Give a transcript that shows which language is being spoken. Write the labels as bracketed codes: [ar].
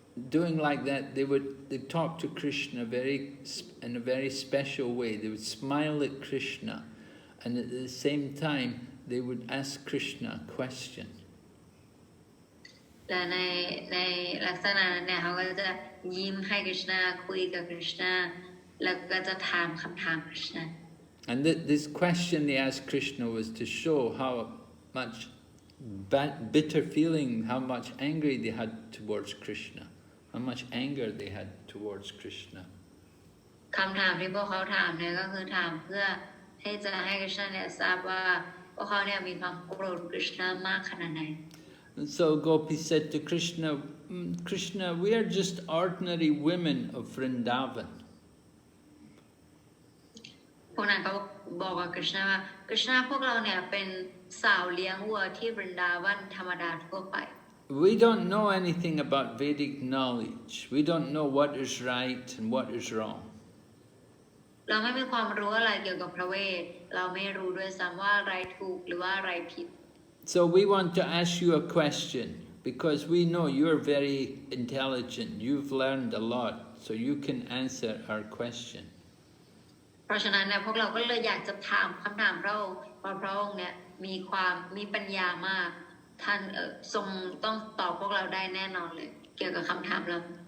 [en] doing like that, they talk to Krishna in a very special way. They would smile at Krishna, and at the same time they would ask Krishna a question. [th] และในลักษณะนั้นเนี่ยเขาก็จะยิ้มให้กฤษณาคุยกับกฤษณาแล้วก็จะถามคำถามกฤษณา [en] And this question they asked Krishna was to show how much bitter feeling, how much anger they had towards Krishna, how much anger they had towards Krishna. [th] คำถามที่พวกเขาถามเนี่ยก็คือถามเพื่อให้จะให้กฤษณาเนี่ยทราบว่าพวกเขาเนี่ยมีความโกรธกฤษณามากขนาดไหน [en] And so Gopi said to Krishna, Krishna, we are just ordinary women of Vrindavan. [th] พวกนั้นก็บอกกับกฤษณาว่ากฤษณาพวกเราเนี่ยเป็นสาวเลี้ยงวัวที่บรินดาวันธรรมดาทั่วไป [en] We don't know anything about Vedic knowledge. We don't know what is right and what is wrong. [th] เราไม่มีความรู้อะไรเกี่ยวกับพระเวทเราไม่รู้ด้วยซ้ำว่าอะไรถูกหรือว่าอะไรผิด [en] So we want to ask you a question because we know you're very intelligent. You've learned a lot, so you can answer our question. [th] เพราะฉะนั้นเนี่ยพวกเราก็เลยอยากจะถามคำถามพระองค์เพราะพระองค์เนี่ยมีปัญญามากท่านทรงต้องตอบพวกเราได้แน่นอนเลยเกี่ยวกับคำถามเรา